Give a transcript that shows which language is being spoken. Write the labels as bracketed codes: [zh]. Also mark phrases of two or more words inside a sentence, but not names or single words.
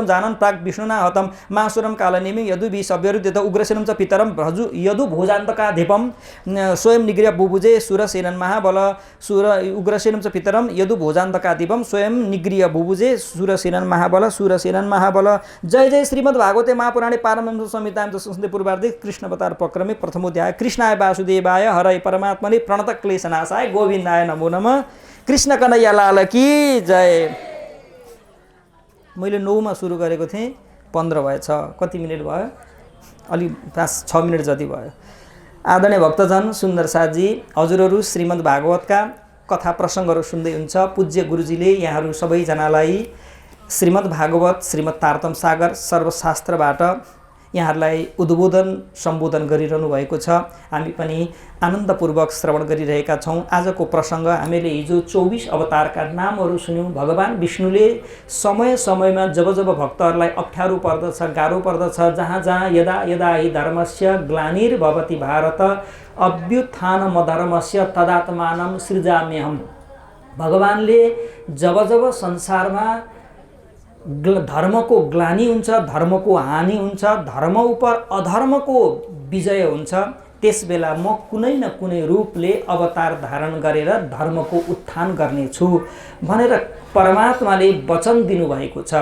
[sa] जानन् प्राक् विष्णुना हतं मासुरं कालनेमि यदुभि सव्यरुद्ध उग्रसेनं च पितरं भजु यदु भोजान्तका धिपम स्वयं निगृह बुभुजे सुरसेनन महाबल उग्रसेनं च पितरम यदु भोजान्तका धिपम स्वयं निगृह बुभुजे सुरसेनन महाबल जय जय श्रीमद् भागवते महापुराणे पारमहंस संहितायां संस्कृते पूर्वार्धे कृष्णावतार प्रक्रमे प्रथमोध्याय कृष्णाय वासुदेवाय हरये परमात्मने प्रणत क्लेशनाशाय गोविन्दाय नमो नमः। [hi] कृष्ण कन्हैया लाल की जय। [ne] मैले 9 मा सुरु गरेको थिएँ 15 भएछ, कति मिनेट भयो? अलि 5-6 मिनट जति भयो। आदरणीय भक्तजन सुन्दर साथजी हजुरहरू श्रीमद् भागवतका कथा प्रसङ्गहरू सुन्दै हुन्छ। पूज्य गुरुजीले यहाँहरू सबैजनालाई श्रीमद् भागवत श्रीमद् तारतम सागर सर्वशास्त्रबाट यहाँहरूलाई उद्बोधन सम्बोधन गरिरहनु भएको छ। हामी पनि आनन्दपूर्वक श्रवण गरिरहेका छौँ। आजको प्रसङ्ग हामीले हिजो 24 अवतारका नामहरू सुन्यौँ। भगवान विष्णुले समय समयमा जब जब भक्तहरूलाई अप्ठ्यारो पर्दछ, गाह्रो पर्दछ, जहाँ जहाँ [sa] यदा यदा हि धर्मस्य ग्लानिर्भवति भारत अभ्युत्थानमधर्मस्य तदात्मानं सृजाम्यहम्। [ne] भगवानले जब जब संसारमा धर्मको ग्लानि हुन्छ, धर्मको हानि हुन्छ, धर्म उप अधर्मको विजय हुन्छ, त्यसबेला म कुनै न कुनै रूपले अवतार धारण गरेर धर्मको उत्थान गर्नेछु भनेर परमात्माले वचन दिनुभएको छ।